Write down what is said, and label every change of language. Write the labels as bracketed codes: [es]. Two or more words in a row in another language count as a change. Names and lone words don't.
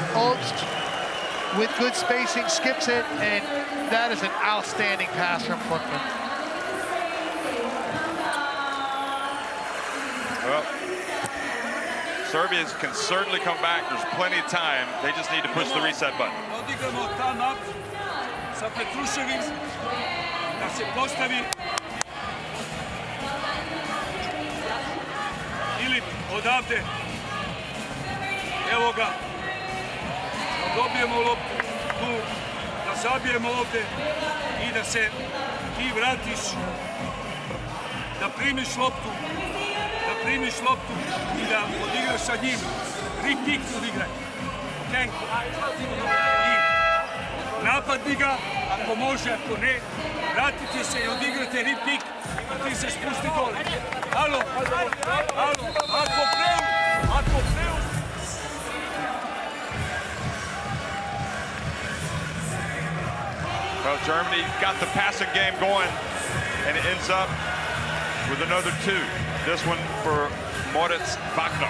[en] Obst, with good spacing, skips it. And that is an outstanding pass from Footman. Well, Serbia can certainly come back. There's plenty of time. They just need to push the reset button. [sr] Odigramo time-up sa Petruševim da se postavi ili odavde. Evo ga. Da dobijemo loptu tu, da zabijemo ovde i da se ti vratiš, da primiš loptu i da odigraš sa njim. Rip-pick odigraj. Okay? I napadni ga, ako može, ako ne, vratite se i odigrate rip-pick i ti se spusti dole. Alo, ako preu. [en] Well, Germany got the passing game going, and it ends up with another 2. This one for Moritz Wagner.